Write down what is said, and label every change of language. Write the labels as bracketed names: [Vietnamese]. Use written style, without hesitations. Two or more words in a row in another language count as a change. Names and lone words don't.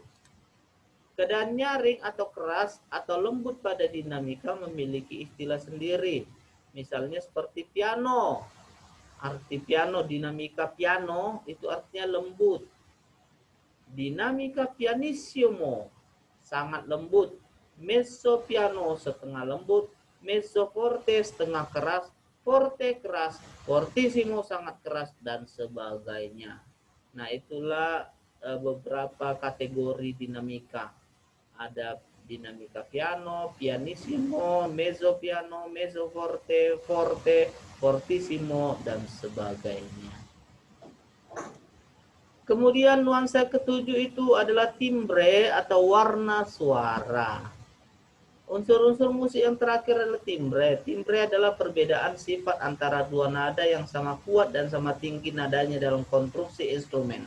[Indonesian] Keadaan nyaring atau keras atau lembut pada dinamika memiliki istilah sendiri. Misalnya seperti piano. Arti piano, dinamika piano itu artinya lembut. Dinamika pianissimo, sangat lembut. [Italian] Mezzo piano, [Indonesian] setengah lembut. [Italian] Mezzo forte, [Indonesian] setengah keras. Forte keras, fortissimo sangat keras, dan sebagainya. Nah, itulah beberapa kategori dinamika. Ada dinamika [Italian] piano, pianissimo, mezzo piano, mezzo forte, forte, fortissimo, [Indonesian] dan sebagainya. Kemudian nuansa ketujuh itu adalah timbre atau warna suara. Unsur-unsur musik yang terakhir adalah timbre. Timbre adalah perbedaan sifat antara dua nada yang sama kuat dan sama tinggi nadanya dalam konstruksi instrumen.